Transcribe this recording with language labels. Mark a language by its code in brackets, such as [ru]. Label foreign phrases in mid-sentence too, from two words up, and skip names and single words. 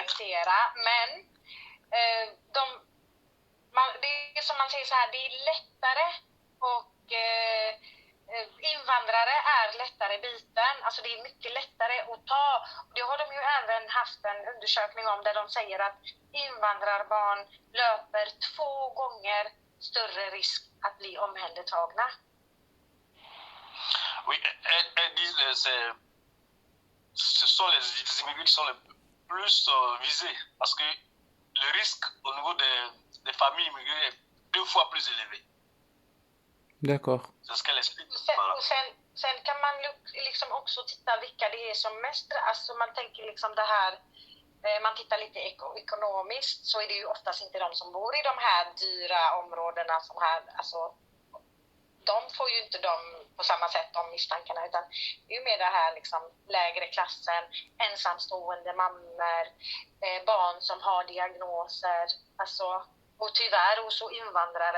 [sv] att poängtera, men det är som man säger så här, det är lättare och invandrare är lättare biten, alltså det är mycket lättare att ta. Det har de ju även haft en undersökning om där de säger att invandrarbarn löper 2 gånger större risk att bli omhändertagna. [fr] Oui, elle dit que ce sont les immigrés qui sont les plus visés parce que le risque au niveau des familles immigrées est 2 fois plus élevé. D'accord. C'est ce qu'elle explique. [sv] Sen, och sen kan man liksom också titta vilka det är som mest, alltså man tänker liksom det här, man tittar lite ekonomiskt, så är det ju oftast inte de som bor i de här dyra områdena som här, alltså de får ju inte på samma sätt de misstankarna, utan det är ju mer det här liksom lägre klassen, ensamstående mammor, barn som har diagnoser, alltså, och tyvärr också invandrare.